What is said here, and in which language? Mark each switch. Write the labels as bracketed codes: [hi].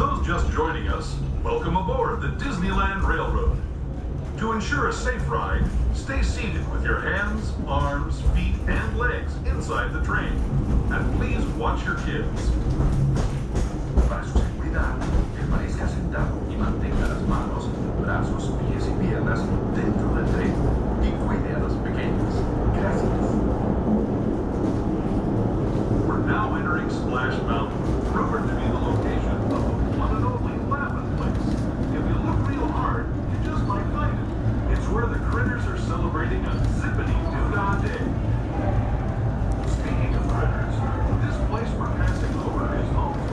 [en] Just joining us, welcome aboard the Disneyland Railroad. To ensure a safe ride, stay seated with your hands, arms, feet, and legs inside the train. And please watch your kids. [es] Para su seguridad, permanezca sentado y mantenga las manos, brazos, pies y piernas dentro del tren y cuide a los pequeños. Gracias. [en] We're now entering Splash Mountain, rumored to be the location of the one and only Laugh-In Place. If you look real hard, you just might find it. It's where the critters are celebrating a zippity-doo-dah day. Speaking of critters, this place we're passing over is home